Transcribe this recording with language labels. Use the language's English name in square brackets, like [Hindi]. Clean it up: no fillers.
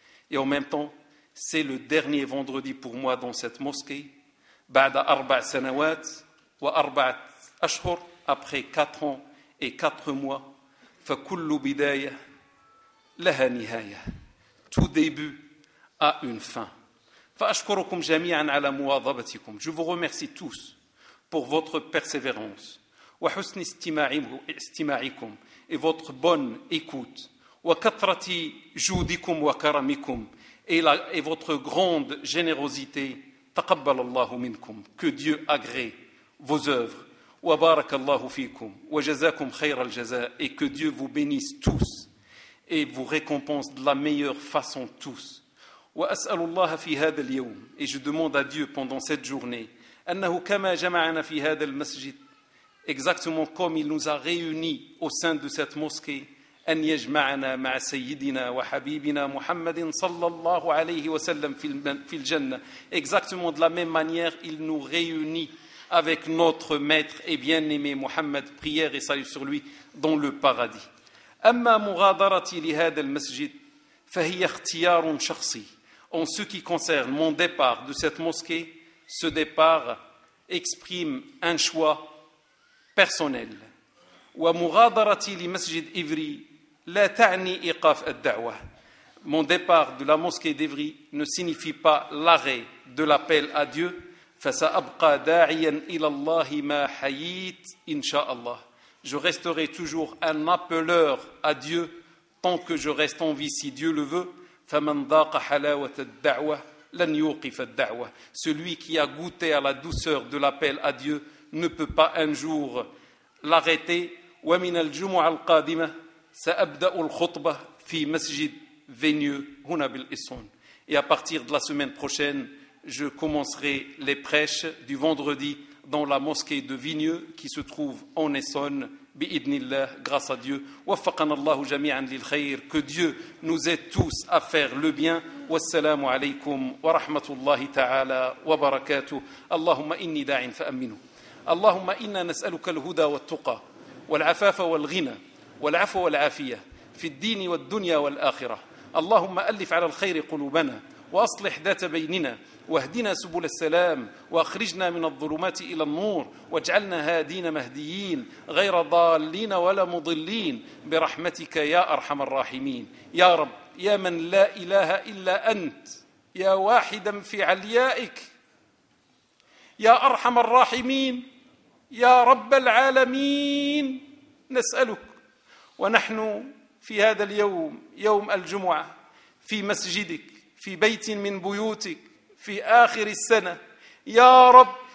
[French] et en même temps c'est le dernier vendredi pour moi dans cette mosquée [Arabic] بعد أربع سنوات وأربعة أشهر [French] après 4 ans et 4 mois [Arabic] فكل بداية لها نهاية. [French] Tout début a une fin. [Arabic] فأشكركم جميعا على مواظبتكم. [French] Je vous remercie tous pour votre persévérance. [Arabic] وحسن استماعكم [French] et votre bonne écoute. [Arabic] وكثرة جودكم وكرمكم [French] et votre grande générosité. [Arabic] تقبل الله منكم. [French] Que Dieu agrée vos œuvres. [Arabic] وبارك الله فيكم. وجزاكم خير الجزاء [French] et que Dieu vous bénisse tous. Et vous récompense de la meilleure façon tous. Et je demande à Dieu pendant cette journée, exactement comme il nous a réunis au sein de cette mosquée, exactement de la même manière, il nous réunit avec notre maître et bien-aimé Mohammed, prière et salut sur lui, dans le paradis. [Arabic] أما مغادرتي لهذا المسجد فهي اختيار شخصي. [French] En ce qui concerne mon départ de cette mosquée, ce départ exprime un choix personnel. [Arabic] ومغادرتي لمسجد إفري la ta'ni iqaf ad-da'wa. [French] Mon départ de la mosquée d'Evry ne signifie pas l'arrêt de l'appel à Dieu. [Arabic] فَسَأَبْقَى دَاعِيًا إِلَى اللَّهِ مَا حَيِّتْ إِنْشَاءَ اللَّهِ. [French] Je resterai toujours un appeleur à Dieu tant que je reste en vie, si Dieu le veut. [Arabic] فَمَنْ ذَاقَ حَلَاوَةَ الدَّعْوَةِ لَنْ يُوقِفَ الدَّعْوَةِ. [French] Celui qui a goûté à la douceur de l'appel à Dieu ne peut pas un jour l'arrêter. [Arabic] وَمِنَ الْجُمُعَ الْقَادِمَةِ سَأَبْدَأُ الْخُطْبَةِ فِي مَسْجِدْ Venue, huna bil ison. [French] Et à partir de la semaine prochaine, je commencerai les prêches du vendredi dans la mosquée de Vigneux qui se trouve en Essonne, [Arabic] bi idnillah, [French] grâce à Dieu. [Arabic] Waffaqana Allahu jami'an lil khayr. [French] Que Dieu nous aide tous à faire le bien. [Arabic] Wassalamu alaykum wa rahmatullahi ta'ala wa barakatuh. Allahumma inni da'in fa aminu. Allahumma inna nas'aluka al-huda wa al-tuqa wa al-afafa wa al-ghina wa al-afwa wa al-afiyya في الدين والدنيا والآخرة. اللهم ألف على الخير قلوبنا وأصلح ذات بيننا واهدنا سبل السلام وأخرجنا من الظلمات إلى النور واجعلنا هادين مهديين غير ضالين ولا مضلين برحمتك يا أرحم الراحمين. يا رب يا من لا إله إلا أنت يا واحدا في عليائك يا أرحم الراحمين يا رب العالمين نسألك ونحن في هذا اليوم يوم الجمعة في مسجدك في بيت من بيوتك في آخر السنة يا رب